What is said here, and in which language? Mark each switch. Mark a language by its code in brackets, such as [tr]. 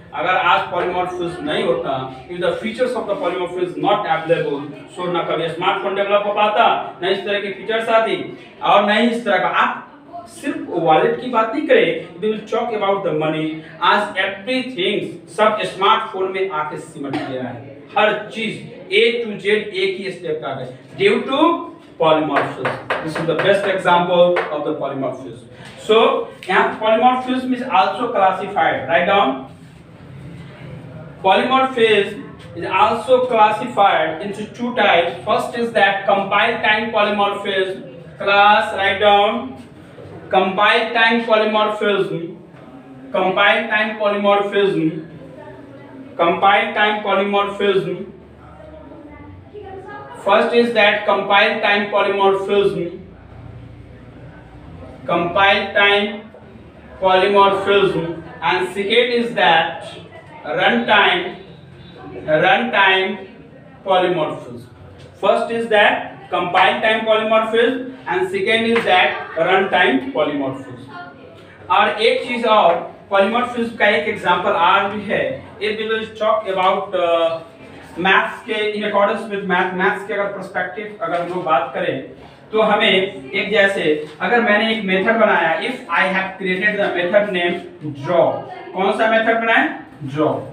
[hi] अगर आज पॉलीमॉर्फिज्म नहीं होता, [en] if the features of the polymorphism not available, [hi] सो ना कभी स्मार्टफोन डेवलप हो पाता, ना इस तरह की फीचर्स आती, और ना ही इस तरह का। आप सिर्फ वॉलेट की बात नहीं करें, [en] We will talk about the money. [hi] आज एवरीथिंग सब स्मार्टफोन में आके सिमट गया है, हर चीज ए टू जेड एक ही स्टेप का है, due to polymorphism. [en] This is the best example of the polymorphism. So, यहाँ polymorphism is also classified. Write down. Polymorphism is also classified into two types. First is that compile time polymorphism. Class, write down. Compile time polymorphism. Compile time polymorphism. Compile time polymorphism. First is that compile time polymorphism. Compile time polymorphism, and second is that runtime polymorphism. First is that compile time polymorphism, and second is that runtime polymorphism. [hi] और एक चीज और, polymorphism का एक example और भी है। [en] It will talk about [hi] maths के इन अकॉर्डेंस विद मैथ्स के अगर पर्सपेक्टिव अगर हम लोग बात करें तो हमें एक जैसे अगर मैंने एक मेथड बनाया, [en] If I have created the method name draw. [hi] कौन सा मेथड बनाया? ड्रॉ।